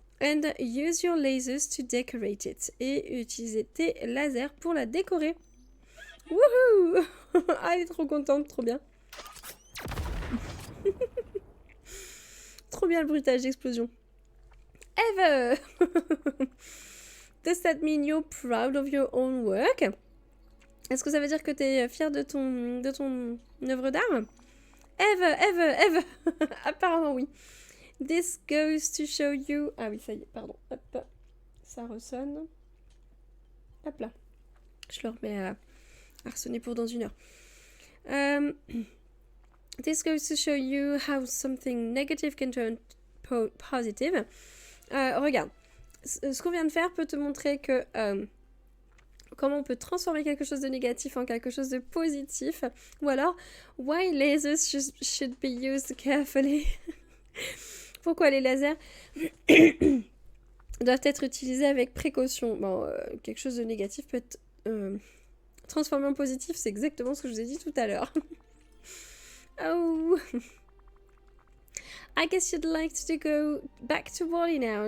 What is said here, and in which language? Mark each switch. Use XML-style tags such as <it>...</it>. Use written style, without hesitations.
<en>And use your lasers to decorate it.</en> <fr>Et utiliser tes lasers pour la décorer. Wouhou! Ah, elle est trop contente, trop bien. Trop bien le bruitage d'explosion. Eve!</fr> <en>Does that mean you're proud of your own work?</en> <fr>Est-ce que ça veut dire que tu es fière de ton œuvre d'art? Eve! Apparemment oui.</fr> <en>This goes to show you...</en> <fr>Ah oui, ça y est, pardon. Hop, ça ressonne. Hop là. Je le remets à ressonner pour dans une heure.</fr> <en>This goes to show you how something negative can turn positive.</en> <fr>Regarde, ce qu'on vient de faire peut te montrer que comment on peut transformer quelque chose de négatif en quelque chose de positif. Ou alors,</fr> <en>why lasers should be used carefully.</en> <fr>Pourquoi les lasers doivent être utilisés avec précaution. Bon, quelque chose de négatif peut être transformé en positif, c'est exactement ce que je vous ai dit tout à l'heure.</fr> <en>Oh, I guess you'd like to go back to Wally now.</en>